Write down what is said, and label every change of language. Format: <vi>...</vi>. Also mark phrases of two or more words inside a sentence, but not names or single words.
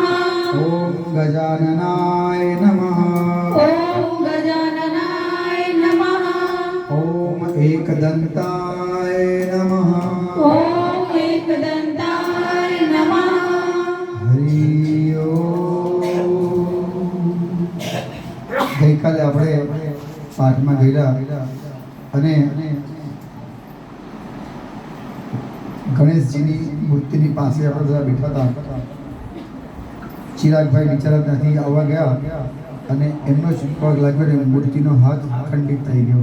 <sa>ओम गजाननाय नमः। ओम गजाननाय नमः। ओम एकदंताय नमः। ओम एकदंताय नमः। हरि ओम।</sa> <gu>ગઈકાલે આપણે પાઠમાં ગયેલા અને ગણેશજીની મૂર્તિની પાસે આપણે બધા બેઠા હતા. ચિરાગભાઈ બિચારા ત્યાંથી આવવા ગયા અને એમનો જ પગ લાગ્યો ને મૂર્તિનો હાથ ખંડિત થઈ ગયો.</gu>